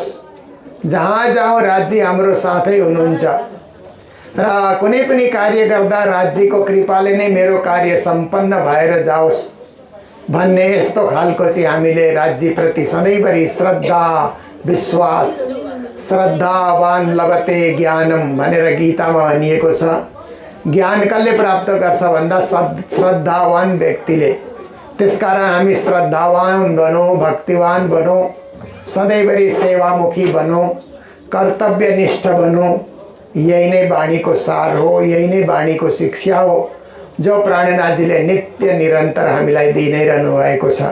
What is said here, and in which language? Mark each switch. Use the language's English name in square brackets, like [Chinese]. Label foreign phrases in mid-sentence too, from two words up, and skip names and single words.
[Nepali] जहाँ जाउँ राज्य हाम्रो साथै हुनुहुन्छ र कुनै पनि कार्य गर्दा राज्यको कृपाले नै मेरो कार्य सम्पन्न भएर जाओस् भन्ने यस्तो खालको चाहिँ हामीले राज्यप्रति सधैँभरि श्रद्धा, विश्वास, [Sanskrit] श्रद्धावान लभते ज्ञानम [Nepali] भनेर गीतामा भनिएको छ। ज्ञान कसले प्राप्त गर्छ भन्दा श्रद्धावान व्यक्तिले। त्यसकारण हामी श्रद्धावान बनौं, भक्तिवान बनौं, सधैँभरि सेवामुखी बनौं, कर्तव्यनिष्ठ बनौं। यही नै बाणीको सार हो, यही नै बाणीको शिक्षा हो जो प्राणनाथजीले नित्य निरन्तर हामीलाई दिइ नै रहनु भएको छ।